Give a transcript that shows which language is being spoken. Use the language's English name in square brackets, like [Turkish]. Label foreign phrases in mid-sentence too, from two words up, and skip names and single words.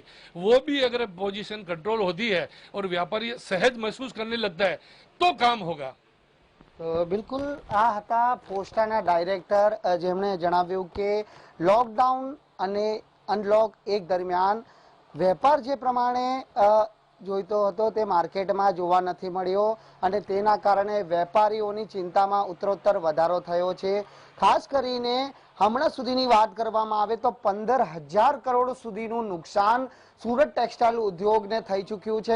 [Hindi] वो भी अगर [English] position control [Hindi] होती है और व्यापारी सहज महसूस करने लगता है तो काम होगा। [Gujarati] તો બિલકુલ આ હતા ફોસ્ટાના ડાયરેક્ટર જેમણે જણાવ્યું કે લોકડાઉન અને અનલોક 1 દરમિયાન વેપાર જે પ્રમાણે જોઈતો હતો તે માર્કેટમાં જોવા નથી મળ્યો અને તેના કારણે વેપારીઓની ચિંતામાં ઉત્તરોત્તર વધારો થયો છે. ખાસ કરીને હમણાં સુધીની વાત કરવામાં આવે તો 15,000 કરોડ સુધીનું નુકસાન સુરત ટેક્સટાઇલ ઉદ્યોગને થઈ ચૂક્યું છે.